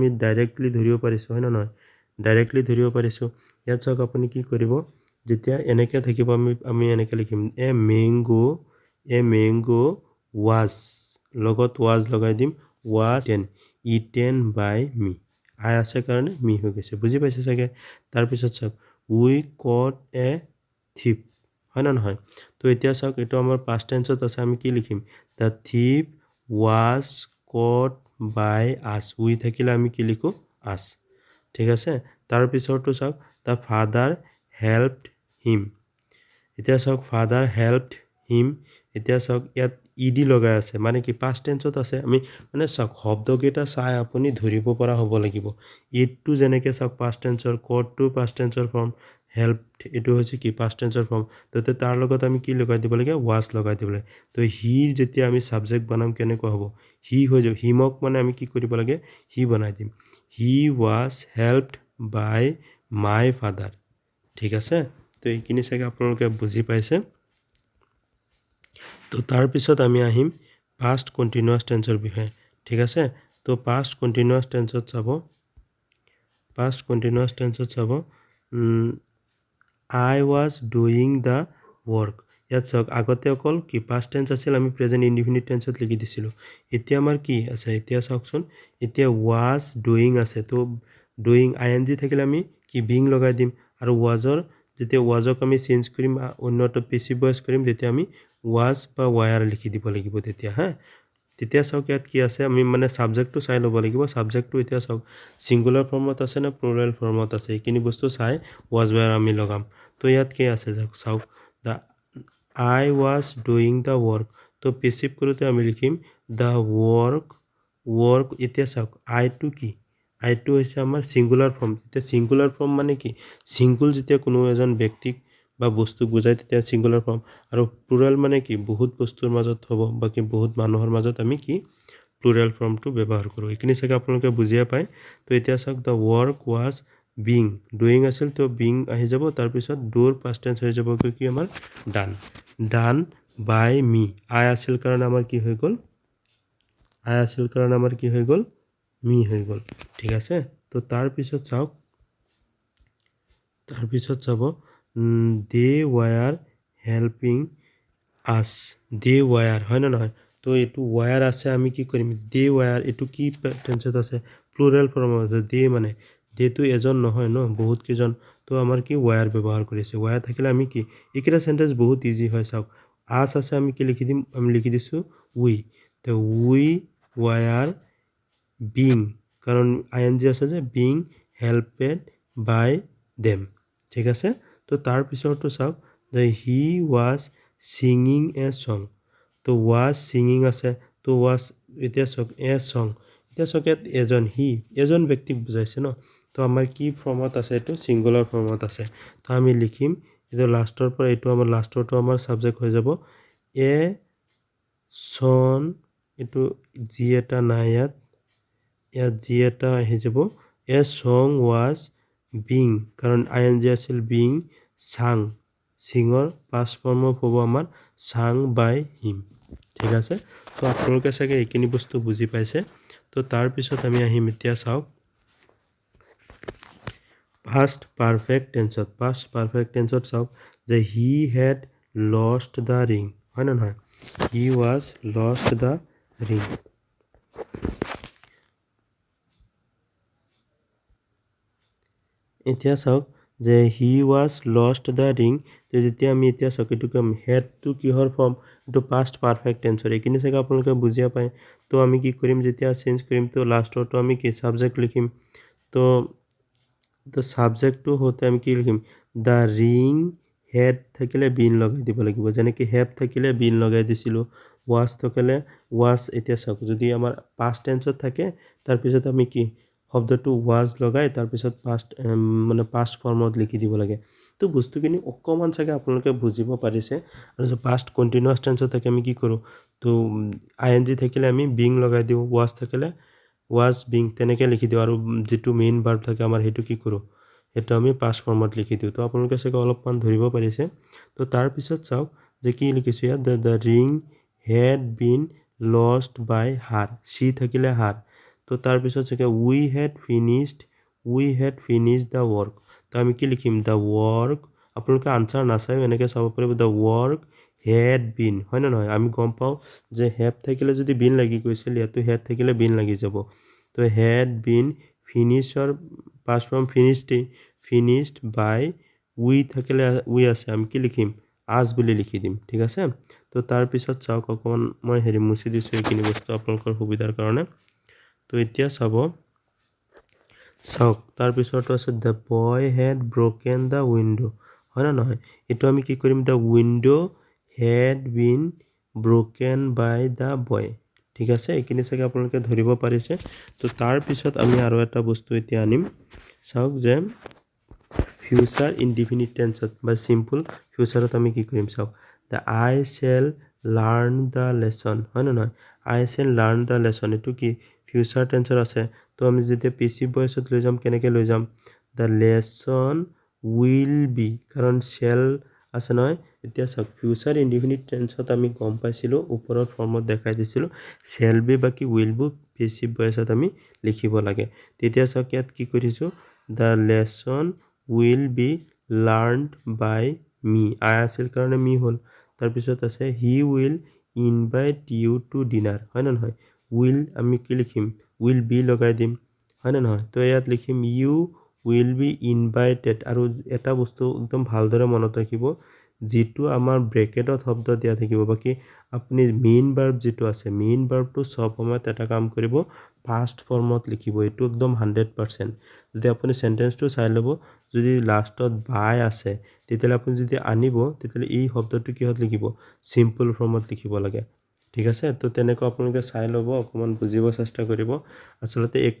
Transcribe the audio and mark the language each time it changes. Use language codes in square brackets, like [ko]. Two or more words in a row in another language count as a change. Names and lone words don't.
[as] ডাইৰেক্টলি ধৰিব পাৰিছো হয় না নহয় ডাইৰেক্টলি ধৰিব পাৰিছো ইয়াত চাওক আপুনি কি কৰিব যেতিয়া এনেকৈ থাকিব আমি এনেকৈ লিখিম [en] a mango was [as] লগত ৱাজ লগাই দিম [en] was eaten by me [as] আই আছে কাৰণে মি হৈ গৈছে বুজি পাইছে চাগে তাৰ পিছত চাওক [en] we caught a thief [as] হয় না নহয় তো এতিয়া চাওক এটো আমাৰ [en] past tense [as] আছে আমি কি লিখিম [en] the thief was caught by us [as] উই থাকিলে আমি কি লিখো us ঠিক আছে তাৰ পিছৰটো চাওক [en] the father helped him [as] এতিয়া চাওক [en] father helped him [as] এতিয়া চাওক ইয়াত ed লগাই আছে মানে কি [en] past tenseত [as] আছে আমি মানে চাওক শব্দকেইটা চাই আপুনি ধৰিব পৰা হ'ব লাগিব ইটটো যেনেকৈ চাওক [en] past tenseৰ [as] caught [en] past tense form [as] helped এটো হৈছে কি [en] past tense form [as] তো তাৰ লগত আমি কি লগাই দিব লাগে was লগাই দিব লাগে তো হি যেতিয়া আমি সাবজেক্ট বনাম কেনেকৈ হ'ব হি হৈ যাব হিমক মানে আমি কি কৰিব লাগে হি বনাই দিম [en] he was helped by my father [as] ঠিক আছে তো এইখিনি চাগে আপোনালোকে বুজি পাইছে তো তাৰ পিছত আমি আহিম [en] past continuous tenseৰ [as] বিষয়ে ঠিক আছে তো [en] past continuous tenseত [as] চাব [en] I was doing the work [as] ইয়াত চাওক আগতে অকল কি [en] past tense [as] আছিল আমি [en] present indefinite tenseত [as] লিখি দিছিলোঁ এতিয়া আমাৰ কি আছে এতিয়া চাওকচোন এতিয়া [en] was doing [as] আছে তো [en] doing ing [as] থাকিলে আমি কি being লগাই দিম আৰু wasৰ যেতিয়া wasক আমি চেঞ্জ কৰিম অন্যটো [en] passive voice [as] কৰিম তেতিয়া আমি was বা were লিখি দিব লাগিব তেতিয়া হা তেতিয়া চাওক ইয়াত কি আছে আমি মানে সাবজেক্টটো চাই ল'ব লাগিব সাবজেক্টটো এতিয়া চাওক [en] singular form [as] আছে না [en] plural form [as] আছে এইখিনি বস্তু চাই [en] was were [as] আমি লগাম তো ইয়াত কি আছে চাওক [en] the I was doing the work [as] তো passive কৰোতে আমি লিখিম [en] the work [as] এতিয়া চাওক I টো কি I টো হৈছে আমাৰ [en] singular form [as] যেতিয়া [en] singular form [as] মানে কি সিঙ্গুল যেতিয়া কোনো এজন ব্যক্তিক বা বস্তু বুজাই তেতিয়া [en] singular form [as] আৰু প্লুৰাল মানে কি বহুত বস্তুৰ মাজত হ'ব বাকি বহুত মানুহৰ মাজত আমি কি [en] plural form [as] ব্যৱহাৰ কৰোঁ এইখিনি চাগে আপোনালোকে বুজিয়া পায় তো এতিয়া চাওক [en] the work was being doing [as] আছিল তো being আহি যাব তাৰ পিছত doৰ [en] past tense [as] হৈ যাব কি আমাৰ [en] done by me [as] I আছিল কাৰণ আমাৰ কি হৈ গ'ল me হৈ গ'ল ঠিক আছে তো তাৰ পিছত চাওক [en] they were helping us they were [as] হয় না নহয় তো এটো were আছে আমি কি কৰিম [en] they were [as] এটো কি টেন্সত আছে [en] plural form [as] আছে they মানে they তো এজন নহয় ন বহুত কিজন তো আমাৰ কি were ব্যৱহাৰ কৰিছে were থাকিলে আমি কি এইকেইটা সেন্টেন্স বহুত ইজি হয় চাওক us আছে আমি কি লিখি দিম আমি লিখি দিছো we তো [en] we were being [as] কাৰণ ing আছে যে [en] being helped by them [as] ঠিক আছে তো তাৰ পিছৰটো চাওক যে [en] he was singing a song [as] তো [en] was singing [as] আছে তো was এতিয়া চাওক [en] a song [as] এতিয়া চাওক এজন ব্যক্তিক বুজাইছে ন তো আমাৰ কি ফৰ্মত আছে এটো [en] singular form [as] আছে তো আমি লিখিম এটো লাষ্টৰ পৰা এটো আমাৰ লাষ্টৰটো আমাৰ সাবজেক্ট হৈ যাব [en] a song [as] এটো জি এটা নাই ইয়াত জি এটা আহি যাব [en] a song was being [as] কাৰণ ing আছিল [en] being sung [as] singer past form হ'ব আমাৰ [en] sung by him [as] ঠিক আছে তো আপোনালোকে চাগে এইখিনি বস্তু বুজি পাইছে তো তাৰ পিছত আমি আহিম এতিয়া চাওক [en] past perfect tenseত [as] চাওক যে [en] he had lost the ring [as] হয় না নহয় [en] he was lost the ring [as] এতিয়া চাওক যে [en] he was lost the ring [as] তো যেতিয়া আমি এতিয়া চাওক এটো কম [en] had to [as] কিহৰ ফৰ্ম এটো [en] past perfect tenseৰ [as] এইখিনি চাগে আপোনালোকে বুজিয়া পায় তো আমি কি কৰিম যেতিয়া চেঞ্জ কৰিম তো লাষ্টৰটো আমি কি সাবজেক্ট লিখিম তো সাবজেক্টটো হতে আমি কি লিখিম [en] the ring [as] had থাকিলে been লগাই দিব লাগিব যেনেকৈ have থাকিলে been লগাই দিছিলো was থাকিলে was এতিয়া চাওক যদি আমাৰ [en] past tenseত [as] থাকে তাৰ পিছত আমি কি শব্দটো was লগাই তাৰ পিছত [en] past form [as] লিখি দিব লাগে তো বস্তুখিনি অকমান চাগে আপোনালোকে বুজিব পাৰিছে আৰু যে [en] past continuous tenseত [as] থাকে আমি কি কৰো তো ing থাকিলে আমি being লগাই দিও was থাকিলে [en] was being [as] তেনেকৈ লিখি দিও আৰু যেটো [en] main verb [as] থাকে আমাৰ হেতু কি কৰো এটা আমি past ফৰ্মত লিখি দিও তো আপোনালোকে চাগে অলপমান ধৰিব পাৰিছে তো তাৰ পিছত চাওক যে কি লিখিছো ইয়াত [en] the ring had been lost by her [as] she থাকিলে her তো তাৰ পিছত চাগে [en] we had finished the work [as] তো আমি কি লিখিম [en] the work [as] আপোনালোকে আনসাৰ নাচাই এনেকৈ চাব পাৰিব [en] the work had been [as] হয় না নহয় আমি গম পাও যে have থাকিলে যদি been লাগি গৈছিল ইয়াতো had থাকিলে been লাগি যাব তো [en] had been finished past form finished by we [as] থাকিলে we আছে আমি কি লিখিম আজ বুলি লিখি দিম ঠিক আছে তো তাৰ পিছত চাওক অকমান মই হেৰি মুছি দিছো এইখিনি বস্তু আপোনালোকৰ সুবিধাৰ কাৰণে তো এতিয়া চাওক তাৰ পিছতো আছে [en] the boy had broken the window [as] হয় না নহয় এটো আমি কি কৰিম [en] the window had been broken by the boy [as] ঠিক আছে এইখিনি চাগে আপোনালোকে ধৰিব পাৰিছে তো তাৰ পিছত আমি আৰু এটা বস্তু এতিয়া আনিম চাওক যে [en] future indefinite tense [as] বা [en] simple future [as] আমি কি কৰিম চাওক [en] the I shall learn the lesson [as] হয় না নহয় [en] I shall learn the lesson [as] এটো কি [en] future tense [as] আছে তো আমি যেতিয়া [en] passive voice [as] লৈ যাম কেনেকৈ লৈ যাম [en] the lesson will be [as] কাৰণ shall আছে নহয় এতিয়া চাওক [en] future indefinite tense [as] আমি গম পাইছিলো ওপৰৰ ফৰ্মত দেখাই দিছিলো [en] shall be [as] বাকি [en] will be passive voice [as] আমি লিখিব লাগে তেতিয়া চাওক ইয়াত কি কৰিছো [en] the lesson will be learned by me [as] I আছিল কাৰণে me হল তাৰ পিছত আছে [en] he will invite you to dinner [as] হয় না নহয় will আমি কি লিখিম [en] will be [as] লগাই দিম হয় না নহয় তো ইয়াত লিখিম [en] you will be invited [as] আৰু এটা বস্তু একদম ভালদৰে মনত ৰাখিব যেটো আমাৰ ব্ৰেকেটত শব্দ দিয়া থাকিব বাকি আপুনি [en] main verb [as] যেটো আছে [en] main verb [as] সব সময়ত এটা কাম কৰিব [en] past form [as] লিখিব এটো একদম 100% যদি আপুনি সেন্টেন্সটো চাই লব যদি লাষ্টত by আছে তেতিয়ালে আপুনি যদি আনিব তেতিয়ালে এই শব্দটো কিহত লিখিব [en] simple form [as] লিখিব লাগে ঠিক আছে তো তেনেকৈ আপোনালোকে চাই লব অকমান বুজিব চেষ্টা কৰিব আসলতে